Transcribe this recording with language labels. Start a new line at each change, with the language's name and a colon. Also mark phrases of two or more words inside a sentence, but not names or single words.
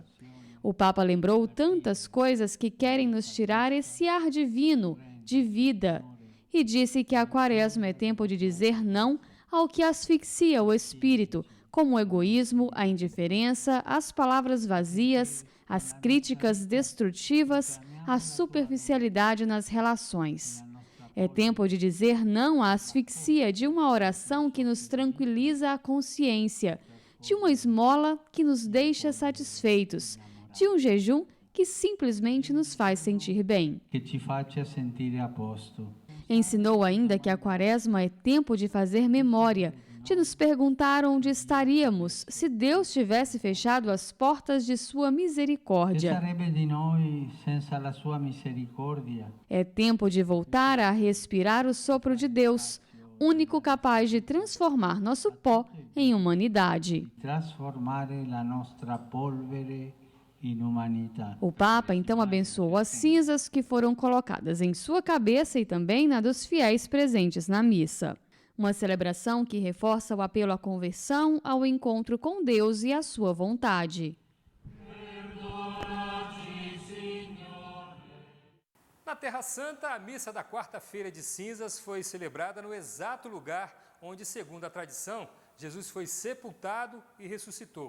Portuguese: O Papa lembrou tantas coisas que querem nos tirar esse ar divino, de vida, e disse que a Quaresma é tempo de dizer não ao que asfixia o espírito, como o egoísmo, a indiferença, as palavras vazias, as críticas destrutivas, a superficialidade nas relações. É tempo de dizer não à asfixia de uma oração que nos tranquiliza a consciência, de uma esmola que nos deixa satisfeitos, de um jejum que simplesmente nos faz sentir bem.
Italian: Que te faccia sentire a posto.
Portuguese: Ensinou ainda que a Quaresma é tempo de fazer memória, de nos perguntar onde estaríamos se Deus tivesse fechado as portas de sua misericórdia.
Italian: Que sarebbe di noi senza la sua misericordia?
Portuguese: É tempo de voltar a respirar o sopro de Deus, único capaz de transformar nosso pó em humanidade.
Italian: Trasformare la nostra polvere in umanità.
Portuguese: O Papa então abençoou as cinzas que foram colocadas em sua cabeça e também na dos fiéis presentes na missa. Uma celebração que reforça o apelo à conversão, ao encontro com Deus e à sua vontade. Na Terra Santa, a missa da quarta-feira de cinzas foi celebrada no exato lugar onde, segundo a tradição, Jesus foi sepultado e ressuscitou.